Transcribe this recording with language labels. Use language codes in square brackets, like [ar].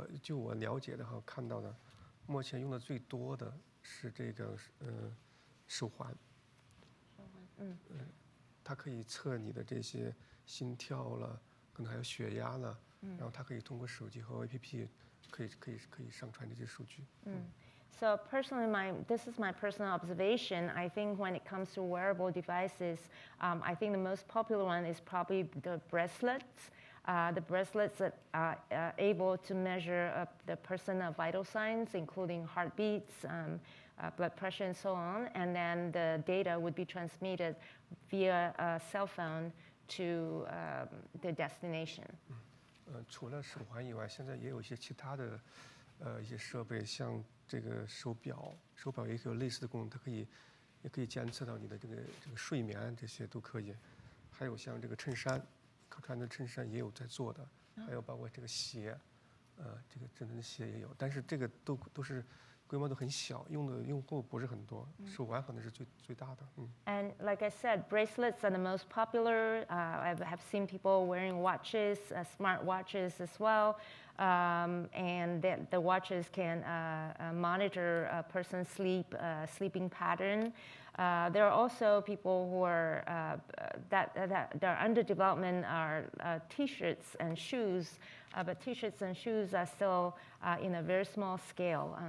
[zh] 我了解的哈，看到的，目前用的最多的是这个手环。它可以测你的这些心跳了，可能还有血压了，然后它可以通过手机和 APP 可以上传这些数据。 [en] So personally, this is my personal observation. I think when it comes to wearable devices, I think the most popular one is probably the bracelets. The bracelets that are able to measure the person's vital signs, including heartbeats, blood pressure, and so on. And then the data would be transmitted via a cell phone to the destination. [zh] 除了手环以外，现在也有一些其他的一些设备，像这个手表也有类似的功能，它也可以监测到你的这个睡眠，这些都可以。还有像这个衬衫，可穿的衬衫也有在做的，还有包括这个鞋，这个真正的鞋也有，但是这个都是规模都很小，用的用户不是很多，手环可能是最大的。 [en] And like I said, bracelets are the most popular. I have seen people wearing watches, smart watches as well. And the watches can monitor a person's sleeping pattern. There are also people who are that are under development are T-shirts and shoes, but T-shirts and shoes are still in a very small scale.